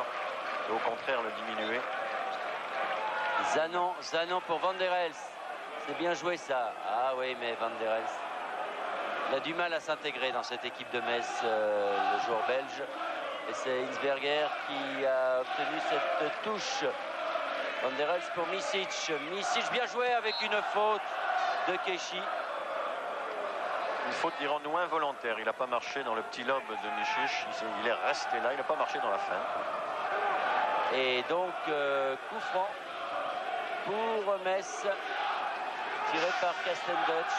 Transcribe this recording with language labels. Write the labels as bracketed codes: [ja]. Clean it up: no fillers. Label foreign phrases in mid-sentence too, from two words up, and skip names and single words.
[fr] Et au contraire, le diminuer. Zanon pour Van der Elst. C'est bien joué ça. Ah oui, mais Van der Elst, il a du mal à s'intégrer dans cette équipe de Metz, le joueur belge. Et c'est Hinsberger qui a obtenu cette touche. Van der Elst pour Misic. Misic bien joué avec une faute de Keshi. Une faute, dirons-nous, involontaire. Il n'a pas marché dans le petit lobe de Misic. Il est resté là. Il n'a pas marché dans la fin. Et donc, coup franc pour Metz, tiré par Castendutch.